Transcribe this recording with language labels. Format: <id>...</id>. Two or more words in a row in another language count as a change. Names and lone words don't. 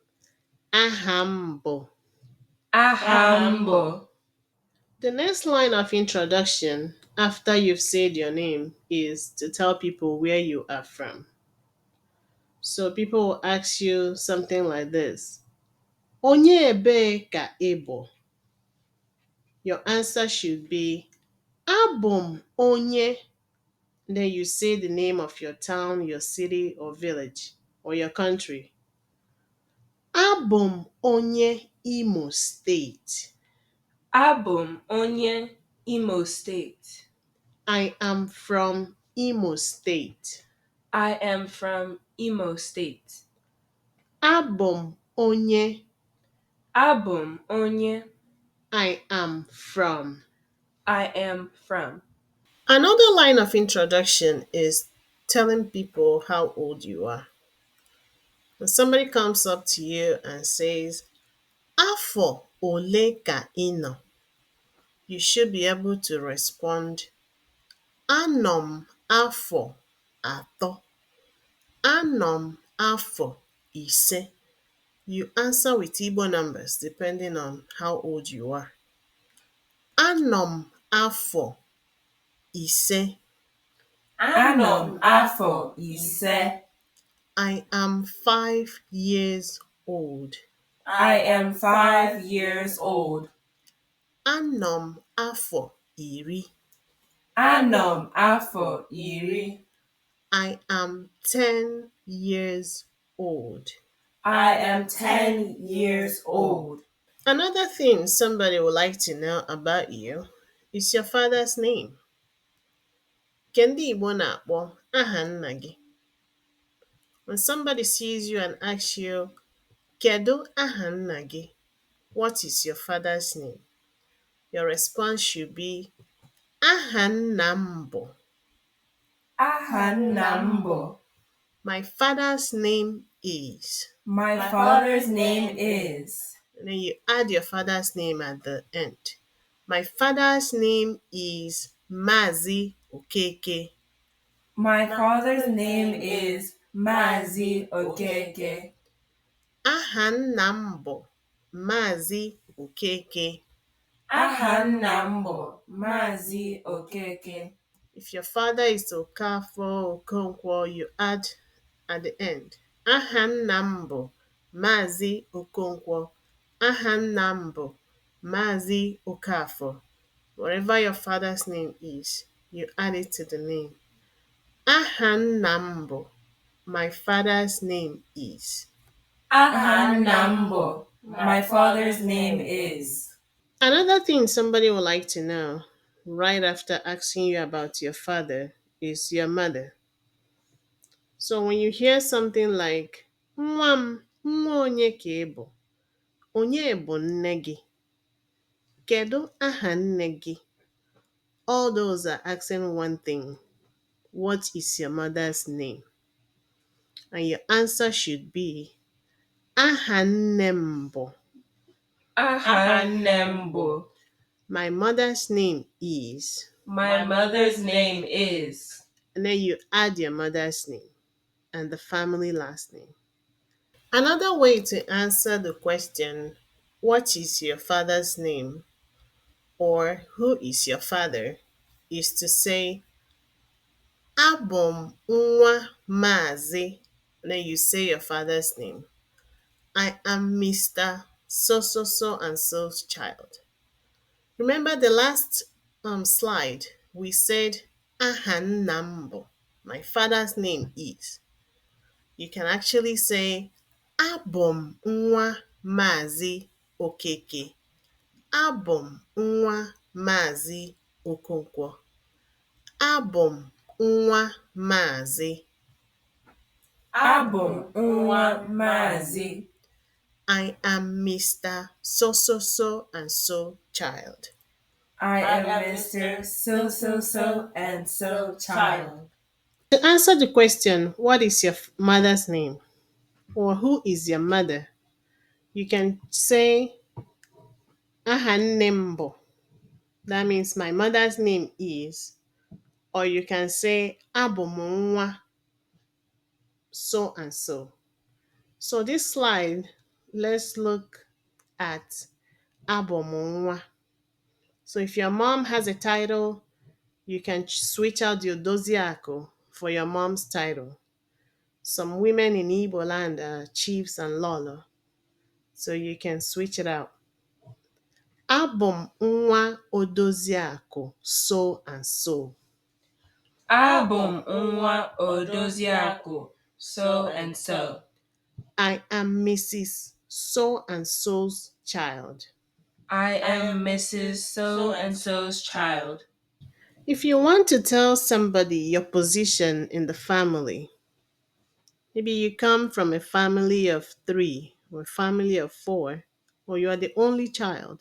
<ig>Ahambo. Aha</ig> <en>The next line of introduction after you've said your name is to tell people where you are from. So people will ask you something like this.</en> <ig>Onye ebe ka ebo?</ig> <en>Your answer should be</en> <ig>Abum onye.</ig> <en>Then you say the name of your town, your city or village or your country.</en> <ig>Abum onye Imo State. Abụ m onye Imo State.</ig> <en>I am from Imo State. I am from Imo State.</en> <ig>Abum onye. Abụ m onye.</ig> <en>I am from. I am from. Another line of introduction is telling people how old you are. When somebody comes up to you and says,</en> <ig>Afọ ole ka ino?</ig> <en>You should be able to respond,</en> <ig>Anom afọ atọ. Anom afọ ise.</ig> <en>You answer with Igbo numbers depending on how old you are.</en> <ig>Anom afọ ise. Anọ m afọ ise.</ig> <en>I am 5 years old. I am 5 years old. Anọ m afọ iri. Anọ m afọ iri. I am 10 years old. I am 10 years old. Another thing somebody would like to know about you is your father's name.</en> <ig>Nke ndị Igbo na-akpọ aha nna gị.</ig> <en>When somebody sees you and asks you,</en> <ig>Kedu aha nna gị?</ig> <en>What is your father's name? Your response should be,</en> <ig>Aha nna m bụ. Aha nna m bụ.</ig> <en>My father's name is. My father's name is. And then you add your father's name at the end. My father's name is Mazi Okeke. My father's name is Mazi Okeke.</en> <ig>Aha nna m bụ Mazi Okeke. Aha nna m bụ Mazi Okeke.</ig> <en>If your father is Okafọ, Okonkwo, you add at the end.</en> <ig>Aha nna m bụ Mazi Okonkwo. Aha nna m bụ Mazi Okafọ.</ig> <en>Whatever your father's name is, you add it to the name.</en> <ig>Aha nna m bụ.</ig> <en>My father's name is.</en> <ig>Aha nna m bụ.</ig> <en>My father's name is. Another thing somebody would like to know right after asking you about your father is your mother. So when you hear something like,</en> <ig>Nwa m, nwa onye ka ị bụ? Onye bụ nne gị? Kedu aha nne gị?</ig> <en>All those are asking one thing. What is your mother's name? And your answer should be,</en> <ig>Aha nne m bụ. Aha nne m bụ.</ig> <en>My mother's name is. My mother's name is. And then you add your mother's name and the family last name. Another way to answer the question, what is your father's name? Or who is your father? Is to say,</en> <ig>Abum nwa Mazi.</ig> <en>Then you say your father's name. I am Mr. So so so and so's child. Remember the last slide, we said</en> <ig>aha nna m bụ.</ig> <en>My father's name is. You can actually say</en> <ig>abụ m nwa Maazị Okeke. Abụ m nwa Maazị Okonkwo. Abụ m nwa Maazị. Abụ m nwa Maazị.</ig> <en>I am Mr. So so so and so child. I am Mr. So so so and so child. To answer the question, what is your mother's name? Or who is your mother? You can say</en> <ig>aha nne m bụ.</ig> <en>That means my mother's name is. Or you can say</en> <ig>abụ m nwa</ig> <en>so and so. So this slide, let's look at</en> <ig>abụ m nwa.</ig> <en>So if your mom has a title, you can switch out the Odoziako for your mom's title. Some women in Igbo land are chiefs and lolo, so you can switch it out.</en> <ig>Abụ m nwa Odoziako</ig> <en>so and so.</en> <ig>Abụ m nwa Odoziakụ</ig> <en>so and so. I am Mrs. So and so's child. I am Mrs. So and so's child. If you want to tell somebody your position in the family, maybe you come from a family of three or a family of four, or you are the only child.</en>